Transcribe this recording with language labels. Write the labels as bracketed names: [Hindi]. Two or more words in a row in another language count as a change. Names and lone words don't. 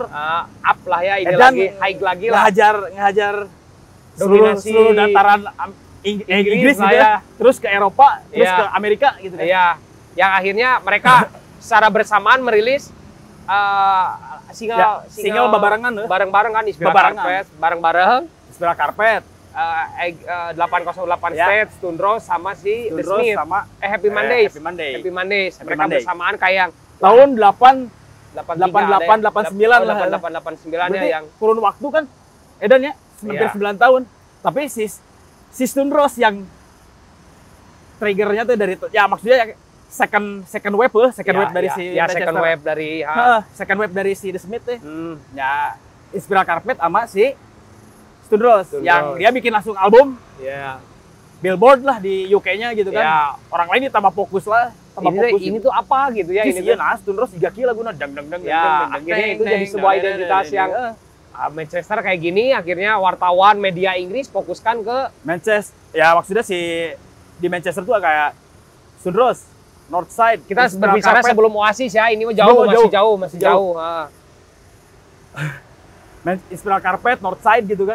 [Indonesian] Up lah ya, ini dan lagi, high lagi lah. ngehajar Dominasi seluruh dataran Inggris lah gitu ya. Terus ke Eropa, terus Iya. ke Amerika gitu kan. Iya, yang akhirnya mereka secara bersamaan merilis single barengan bareng-bareng kan, Ispira Babarengan. Carpet bareng-bareng, Ispira Carpet, 808 Ya. State, Stone Rose sama si The Stone Rose Smith, sama Happy Mondays. Happy Monday. Happy Mondays. Happy Mereka Monday. bersamaan kayak yang Tahun 88, 89 lah. 88, 89 ya berarti yang kurun waktu kan Edan ya, hampir Iya. 9 tahun. Tapi si Stone Rose yang triggernya tuh dari ya maksudnya ya [English] second wave [Indonesian] dari si second Manchester. wave dari [English] Second wave [Indonesian] dari si The Smith tuh. hmm, Ya Ispira Carpet sama si Stone Rose Stone yang Rose. dia bikin langsung album ya. Billboard lah di UK-nya gitu kan. Ya. Orang lain tambah fokus lah, tambah fokus. Ini tuh apa gitu ya ini iya tuh. nah Stone Rose 3 kilo guna dang dang dang Ya, dang, dang, akhirnya dang, itu dang, jadi dang, sebuah dang, identitas dang, yang dang. Manchester kayak gini, akhirnya wartawan media Inggris fokuskan ke Manchester. Ya maksudnya di Manchester tuh kayak Stone Rose, Northside. kita Ispira berbicara Carpet, sebelum Oasis ya, ini mah jauh, masih jauh. Ispira Carpet, Northside gitu kan.